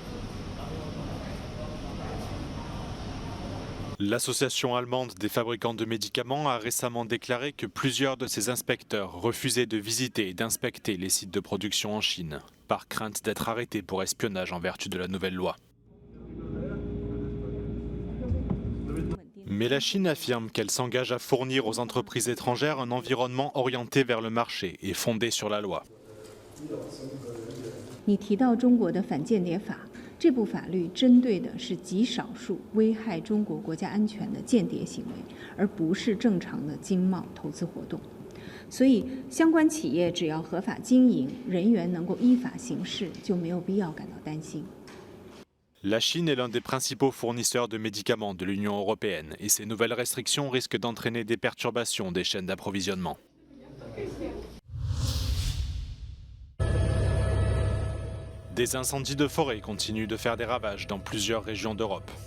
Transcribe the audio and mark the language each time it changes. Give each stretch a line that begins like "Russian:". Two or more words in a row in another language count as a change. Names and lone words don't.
French: L'association allemande des fabricants de médicaments a récemment déclaré que plusieurs de ses inspecteurs refusaient de visiter et d'inspecter les sites de production en Chine, par crainte d'être arrêtés pour espionnage en vertu de la nouvelle loi. Mais la Chine affirme qu'elle s'engage à fournir aux entreprises étrangères un environnement orienté vers le marché et fondé sur la loi.
Chinese: 你提到中国的反间谍法，这部法律针对的是极少数危害中国国家安全的间谍行为，而不是正常的经贸投资活动。所以，相关企业只要合法经营，人员能够依法行事，就没有必要感到担心。
French: La Chine est l'un des principaux fournisseurs de médicaments de l'Union européenne et ces nouvelles restrictions risquent d'entraîner des perturbations des chaînes d'approvisionnement. Des incendies de forêt continuent de faire des ravages dans plusieurs régions d'Europe.